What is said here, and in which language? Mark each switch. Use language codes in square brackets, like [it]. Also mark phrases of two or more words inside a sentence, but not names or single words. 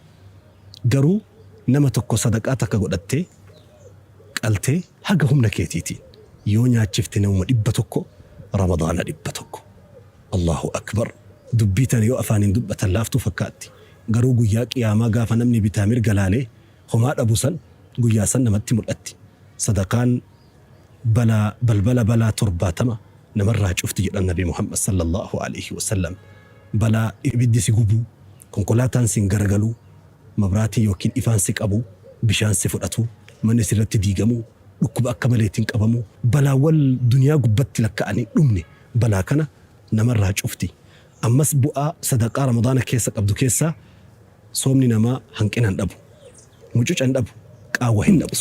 [om] Garuu nama tokko sadaqaa takka godhattee qaltee haga humna keetiitiin yoo nyaachifte nama 100 ramadaana 100. [ar] الله أكبر. [om] Dubbii tana yoo afaaniin dubbatan laaftuu fakkaatti. Garuu guyyaa qiyaamaa gaafa namni bitaa mirga laalee homaa dhabu san guyyaa san namatti mul'atti. Sadaqaan balbala balaa 70 namarraa cufti jedhan Nabi Muhammad [ar] صلى الله عليه وسلم. [om] Balaa ibiddi si gubuu, konkolaataan si garagaluu, mabraatii yookiin ifaan si qabu, bishaan si fudhatu, manni sirratti diigamu, dhukkuba akka maleetiin qabamu, balaawwan duniyaa gubbatti lakka'anii dhumne balaa kana namarraa cufti. Ammas bu'aa sadaqaa ramadaana keessa qabdu keessaa soomni namaa hanqina hin dhabu, mucuca hin dhabu, qaawwa hin dhabu.